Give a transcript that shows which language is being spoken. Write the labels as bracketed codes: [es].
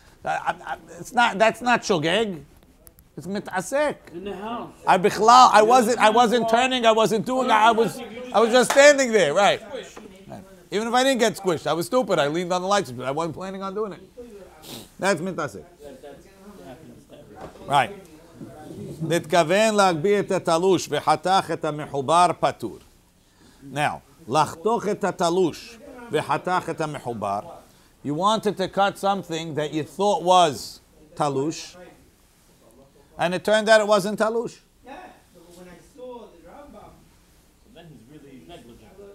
[en] That's not shogeg. It's mit'asek. In the house. I wasn't turning, I wasn't doing, I was just standing there, right. Even if I didn't get squished, I was stupid. I leaned on the lights, but I wasn't planning on doing it. That's mit'asek. Right. [he] נתכוון להגביר את התלוש וחתך את המחובר פטור. Now, לחתוך את התלוש וחתך את המחובר. [en] You wanted to cut something that you thought was talush, and it turned out it wasn't talush. Yeah, but when I saw the Rambam, Then he's really negligent.